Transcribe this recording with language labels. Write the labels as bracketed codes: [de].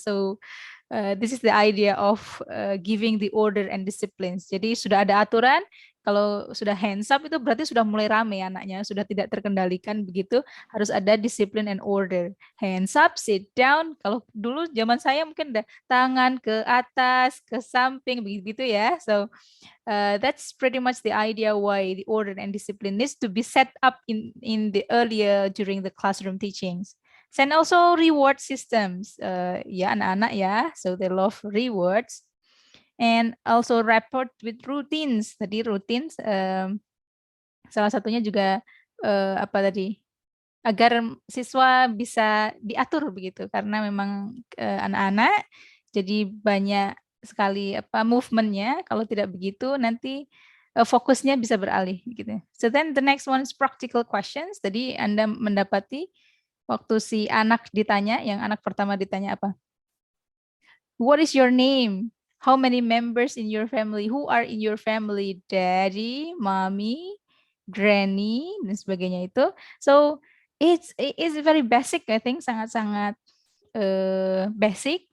[en] So this is the idea of giving the order and disciplines. [id] Jadi sudah ada aturan, kalau sudah hands up itu berarti sudah mulai rame anaknya, sudah tidak terkendalikan begitu, harus ada disiplin [en] and order. Hands up, sit down. [id] Kalau dulu zaman saya mungkin ada tangan ke atas, ke samping begitu ya. [en] So that's pretty much the idea why the order and discipline needs to be set up in the earlier during the classroom teachings. And also reward systems, [id] ya anak-anak ya, [en] so they love rewards. And also rapport with routines. [id] Tadi routines, salah satunya juga apa tadi? Agar siswa bisa diatur begitu, karena memang anak-anak jadi banyak sekali movementnya. Kalau tidak begitu nanti fokusnya bisa beralih gitu. [en] So then the next one is practical questions. [id] Tadi Anda mendapati waktu si anak ditanya, yang anak pertama ditanya apa? [en] What is your name? How many members in your family? Who are in your family? Daddy, mommy, granny, [id] dan sebagainya itu. [en] So it's very basic, I think, [id] sangat-sangat [en] basic.